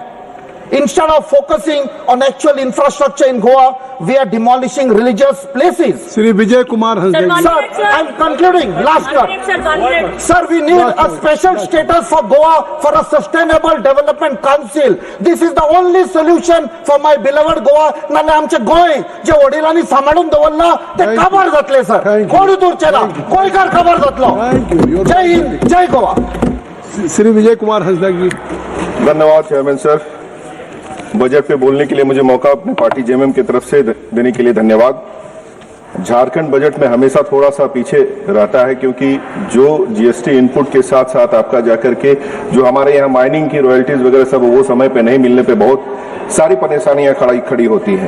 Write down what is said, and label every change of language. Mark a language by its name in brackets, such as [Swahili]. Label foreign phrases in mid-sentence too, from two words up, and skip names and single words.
[English] Instead of focusing on actual infrastructure in Goa, we are demolishing religious places. Shri Vijay Kumar Hansdagi. Sir, I'm concluding. Last word. Sir, we need a special status for Goa for a sustainable development council. This is the only solution for my beloved Goa. [Konkani] नाले आमचे गोय जे वडिलांनी सांभाळून दवरला ते काबार जातले सर. कोण दूरचेला गोयकार काबार जातलो. [Hindi] जय हिंद, जय गोवा. श्री विजय कुमार हंसदागी. धन्यवाद चेयरमैन सर. बजट पे बोलने के लिए मुझे मौका अपनी पार्टी जेएमएम की तरफ से देने के लिए धन्यवाद. झारखंड बजट में हमेशा थोड़ा सा पीछे रहता है क्योंकि जो [English] GST input [Hindi] के साथ साथ आपका जाकर के जो हमारे यहाँ माइनिंग की रॉयल्टीज वगैरह सब वो समय पे नहीं मिलने पे बहुत सारी परेशानियां खड़ी होती हैं.